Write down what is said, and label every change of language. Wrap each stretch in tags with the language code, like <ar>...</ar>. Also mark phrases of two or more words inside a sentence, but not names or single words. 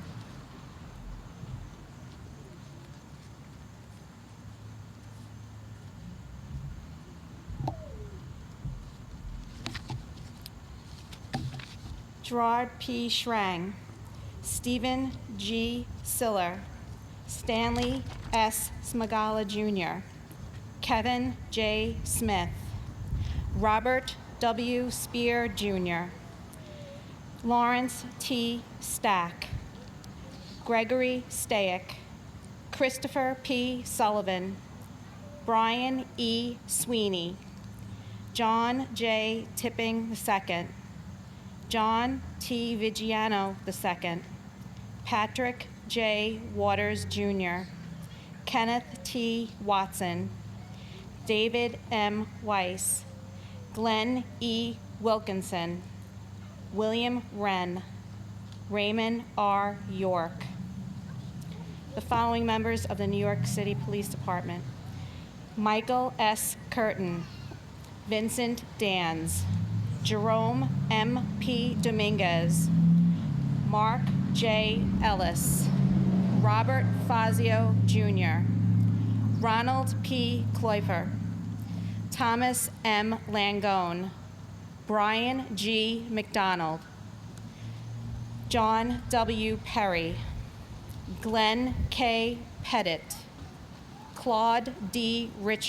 <en>Gerard P. Schrang, Stephen G. Siller, Stanley S. Smagala Jr., Kevin J. Smith, Robert W. Spear Jr., Lawrence T. Stack, Gregory Stayek, Christopher P. Sullivan, Brian E. Sweeney, John J. Tipping II, John T. Vigiano II, Patrick J. Waters Jr., Kenneth T. Watson, David M. Weiss, Glenn E. Wilkinson, William Wren, Raymond R. York. The following members of the New York City Police Department: Michael S. Curtin, Vincent Dans, Jerome M. P. Dominguez, Mark J. Ellis, Robert Fazio Jr., Ronald P. Kloifer, Thomas M. Langone, Brian G. McDonald, John W. Perry, Glenn K. Pettit, Claude D.</en>